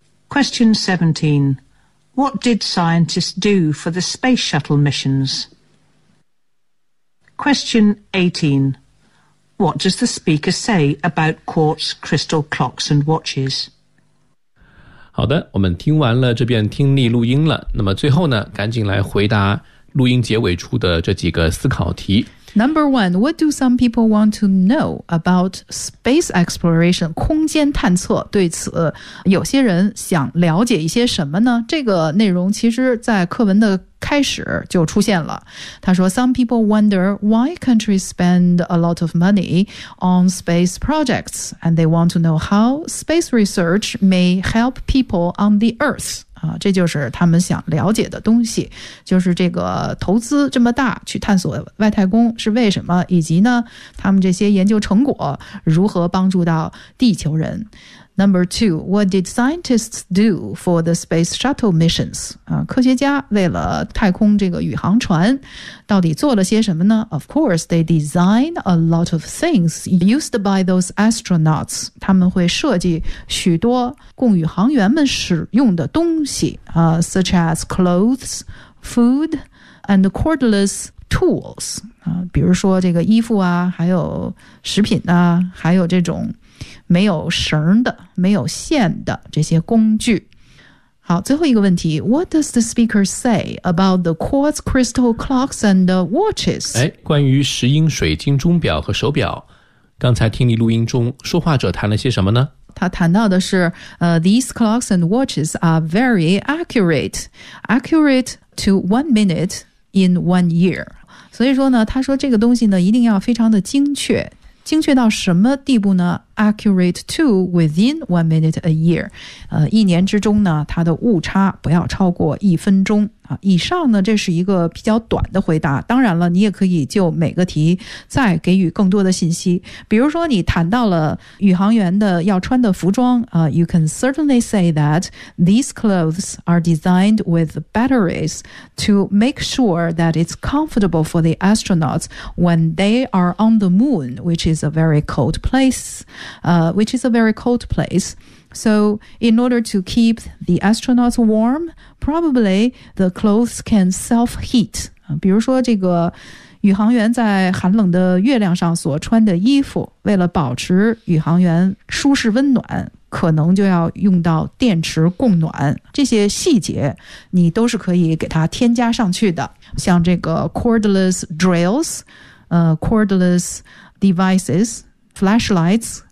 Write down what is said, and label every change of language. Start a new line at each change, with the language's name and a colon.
English: Question 17. What did scientists do for the space shuttle missions? Question 18. What does the speaker say about quartz crystal clocks and watches?
Chinese: 好的，我们听完了这遍听力录音了。那么最后呢，赶紧来回答录音结尾处的这几个思考题。
English: Number one, what do some people want to know about space exploration?
Chinese: 空间探测，对此有些人想了解一些什么呢？这个内容其实在课文的开始就出现了。他说
English: ,Some people wonder why countries spend a lot of money on space projects, and they want to know how space research may help people on the Earth.
Chinese: 这就是他们想了解的东西，就是这个投资这么大去探索外太空是为什么，以及呢他们这些研究成果如何帮助到地球人。
English: Number two, what did scientists do for the space shuttle missions?
Chinese: 科学家为了太空这个宇航船到底做了些什么呢？
English: Of course, they designed a lot of things used by those astronauts.
Chinese: 他们会设计许多供宇航员们使用的东西、
English: such as clothes, food, and cordless tools.
Chinese: 比如说这个衣服啊，还有食品啊，还有这种没有绳的没有线的这些工具。好，最后一个问题，
English: What does the speaker say about the quartz crystal clocks and watches?
Chinese: 关于石英水晶钟表和手表，刚才听你录音中说话者谈了些什么呢？他谈到的是、
English: These clocks and watches are very accurate, accurate to 1 minute in 1 year.
Chinese: 所以说呢，他说这个东西呢一定要非常的精确，精确到什么地步呢？
English: Accurate to within 1 minute a year.
Chinese: 一年之中呢，它的误差不要超过一分钟。以上呢，这是一个比较短的回答。当然了，你也可以就每个题再给予更多的信息。比如说你谈到了宇航员的要穿的服装、
English: You can certainly say that these clothes are designed with batteries to make sure that it's comfortable for the astronauts when they are on the moon, which is a very cold place. Which is a very cold place. So in order to keep the astronauts warm, probably the clothes can self-heat.
Chinese: 比如说这个宇航员在寒冷的月亮上所穿的衣服，为了保持宇航员舒适温暖，可能就要用到电池供暖。这些细节你都是可以给它添加上去的。像这个
English: cordless drills, cordless devices,flashlights,